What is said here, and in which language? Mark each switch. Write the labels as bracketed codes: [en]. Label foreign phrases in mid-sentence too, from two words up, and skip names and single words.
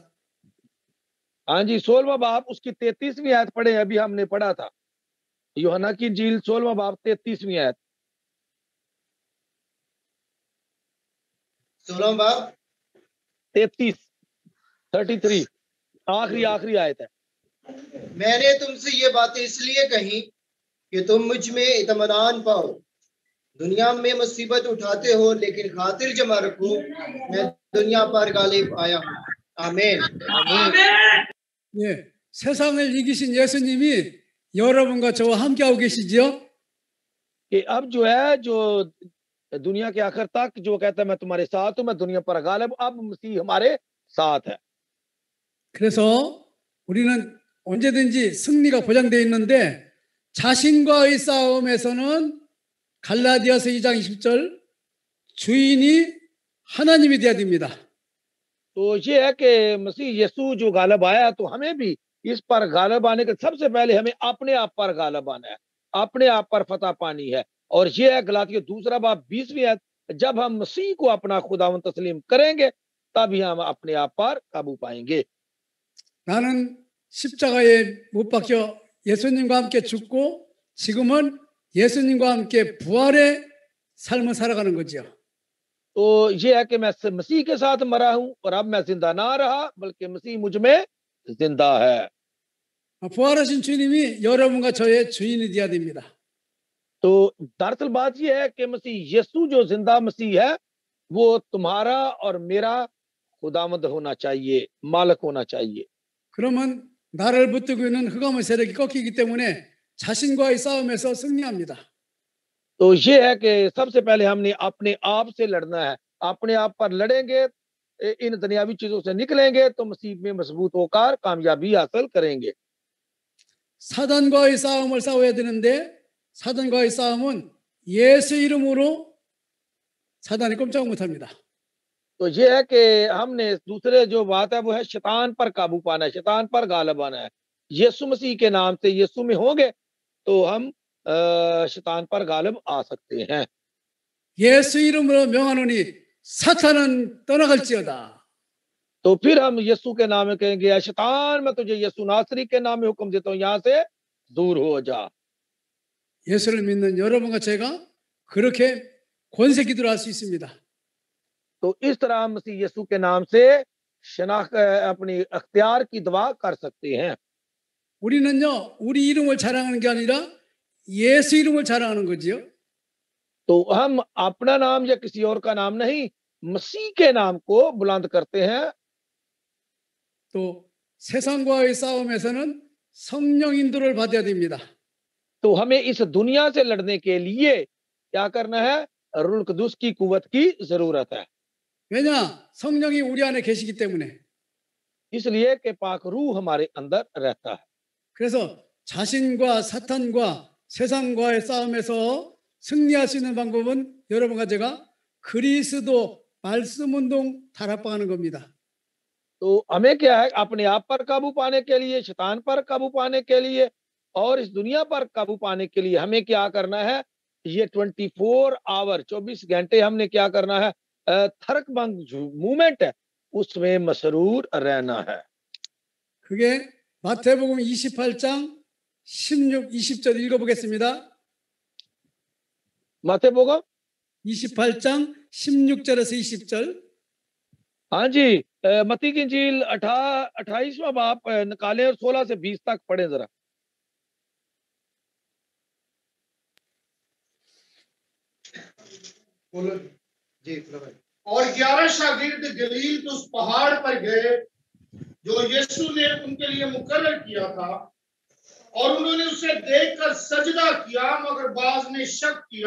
[ur] ہاں جی 16واں باب اس کی 33ویں آیت پڑھے، ابھی ہم نے پڑھا تھا یوحنا کی انجیل 16واں باب 33ویں آیت. 16 باب 33 آخری آیت ہے. میں نے تم سے یہ باتیں اس لیے کہی کہ تم مجھ میں اطمینان پاؤ. دنیا میں مصیبت اٹھاتے ہو، لیکن خاطر جمع رکھو، میں دنیا پر غالب آیا ہوں. आमीन। [ko] 예, 세상을 이기신 예수님이 여러분과 저와 함께하고 계시지요? [ur] کہ اب جو ہے جو دنیا کے آخر تک جو کہتا ہے میں تمہارے ساتھ ہوں، میں دنیا پر غالب، اب مسیح ہمارے ساتھ ہے. [ko] 그래서 우리는 언제든지 승리가 보장되어 있는데 자신과의 싸움에서는 갈라디아서 2장 20절 주인이 하나님이 되어야 됩니다. [ur] تو یہ ہے کہ مسیح یسوع جو غالب آیا ہے، تو ہمیں بھی اس پر غالب آنے کے سب سے پہلے ہمیں اپنے آپ پر غالب آنا ہے، اپنے آپ پر فتح پانی ہے. اور یہ ہے گلتیوں 2 باب 20ویں آیت، جب ہم مسیح کو اپنا خداوند تسلیم کریں گے تبھی ہم اپنے آپ پر قابو پائیں گے. [ko] 나는 십자가에 못 박혀 예수님과 함께 죽고 지금은 예수님과 함께 부활의 삶을 살아가는 거죠. [ur] تو یہ ہے کہ میں مسیح کے ساتھ مرا ہوں اور اب میں زندہ نہ رہا، بلکہ مسیح مجھ میں زندہ ہے. [ko] 부활하신 주님이 여러분과 저의 주인이 되어야 됩니다. [ur] تو دراصل بات یہ ہے کہ مسیح یسوع جو زندہ مسیح ہے، وہ تمہارا اور میرا خداوند ہونا چاہیے، مالک ہونا چاہیے. [ko] 그러면 나를 붙들고 있는 흑암의 세력이 꺾이기 때문에 자신과의 싸움에서 승리합니다. [ur] تو یہ ہے کہ سب سے پہلے ہم نے اپنے آپ سے لڑنا ہے، اپنے آپ پر لڑیں گے، ان دنیاوی چیزوں سے نکلیں گے تو مسیح میں مضبوط ہو کر کامیابی حاصل کریں گے. [ko] 사단과의 싸움을 싸워야 되는데 사단과의 싸움은 예수 이름으로 사단이 꼼짝 못합니다. [ur] تو یہ ہے کہ ہم نے دوسرے جو بات ہے وہ ہے شیطان پر قابو پانا ہے، شیطان پر غالب آنا ہے. یسوع مسیح کے نام سے یسوع میں ہوں گے تو ہم شیطان پر غالب آ سکتے ہیں. [ko] 예수 이름으로 명하노니 사탄은 떠나갈지어다. [ur] تو پھر ہم یسوع کے نام میں کہیں گے، یا شیطان میں تجھے یسوع ناصری کے نام میں حکم دیتا ہوں، یہاں سے دور ہو جا. [ko] 예수를 믿는 여러분과 제가 그렇게 권세 기도를 할 수 있습니다. [ur] تو اس طرح ہم مسیح یسوع کے نام سے شناخت اپنی اختیار کی دعا کر سکتے ہیں. [ko] 우리는요 우리 이름을 자랑하는 게 아니라 예수 이름을 자랑하는 거지요. [ur] تو ہم اپنا نام یا کسی اور کا نام نہیں، مسیح کے نام کو بلند کرتے ہیں. [ko] 또 세상과의 싸움에서는 성령 인도를 받아야 됩니다. [ur] تو ہمیں اس دنیا سے لڑنے کے لیے کیا کرنا ہے? روح قدوس کی قوت کی ضرورت ہے. [ko] 왜냐? 성령이 우리 안에 계시기 때문에. [ur] اس لیے کہ پاک روح ہمارے اندر رہتا ہے. [ko] 그래서 자신과 사탄과 세상과의 싸움에서 승리할 수 있는 방법은 여러분과 제가 그리스도 말씀 운동 타락방하는 겁니다. [ur] تو ہمیں کیا ہے? اپنے آپ پر قابو پانے کے لیے، شیطان پر قابو پانے کے لیے اور اس دنیا پر قابو پانے کے لیے ہمیں کیا کرنا ہے? یہ 24 آور 24 گھنٹے ہم نے کیا کرنا ہے? تھرکبنگ موومنٹ ہے، اس میں مسرور رہنا ہے. [ko] 그게 마태복음 28장 16, 20절 읽어보겠습니다. 마태복음 28장 16절에서 20절. [ur] ہاں جی، متی کی انجیل 28واں باب نکالیں اور 16 سے 20 تک پڑھیں ذرا. بولو جی. اور 11 شاگرد گلیل کے اس پہاڑ پر گئے جو یسوع نے ان کے لیے مقرر کیا تھا، اور انہوں نے اسے دیکھ کر سجدہ کیا، مگر باز نے شک کیا.